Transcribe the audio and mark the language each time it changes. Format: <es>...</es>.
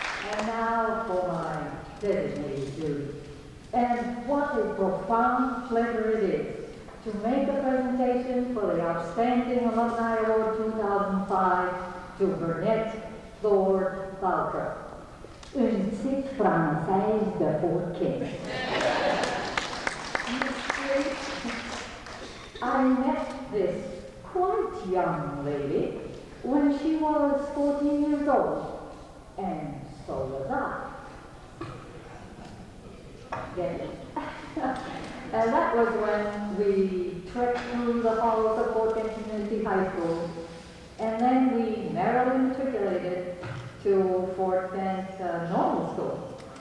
<en>And now for my designated duty. And what a profound pleasure it is to make a presentation for the Outstanding Alumni Award 2005 to Burnett Lord Bowker.</en> <fr>Une petite Française de Fort-King.</fr> <en>I met this quite young lady when she was 14 years old, and so was I. Get it? And that was when we trekked through the halls of Fort King Community High School, and then we narrowly matriculated to Fort Bend Normal School.</en>